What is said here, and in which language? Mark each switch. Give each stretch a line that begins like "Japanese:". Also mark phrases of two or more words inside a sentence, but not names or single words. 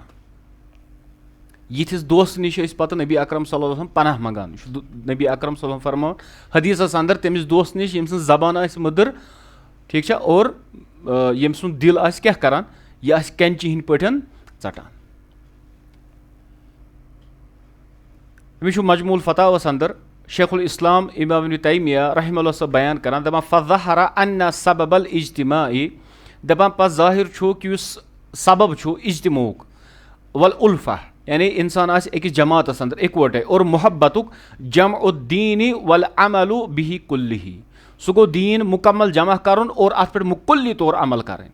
Kashmiri: یِتھِس دوستہٕ نِش ٲسۍ پتہٕ نبی اکرم
Arabic: صلی اللہ علیہ وسلم
Kashmiri: پناہ منٛگان یہِ چھُ نبی اکرم
Arabic: صلی اللہ علیہ وسلم
Kashmiri: فرماوان حدیٖثس انٛدر تٔمِس دوست نِش ییٚمہِ سٕنٛز زبان آسہِ مٔدٕر ٹھیٖک چھا اور ییٚمہِ سُنٛد دِل آسہِ کیٛاہ کران یہِ آسہِ کینچی ہِنٛدۍ پٲٹھۍ ژٹان. أمِس چھُ مجموع الفتاوس انٛدر شیخ الاسلام امام ابن تیمیہ
Arabic: رحمہ اللہ
Kashmiri: صٲب بیان کران دپان
Arabic: فظہر ان سبب الاجتماع
Kashmiri: دپان پتہٕ ظٲہر چھُ کہِ یُس سبب چھُ اجتماعُک والالفہ یعنی انسان آسہِ أکِس جماعتس انٛدر اِکوٹے اور محبتُک
Arabic: جمع الدین والعمل بہ کلہ
Kashmiri: سُہ گوٚو دیٖن مکمل جمع کرُن اور اتھ پٮ۪ٹھ مکلی طور عمل کرٕنۍ.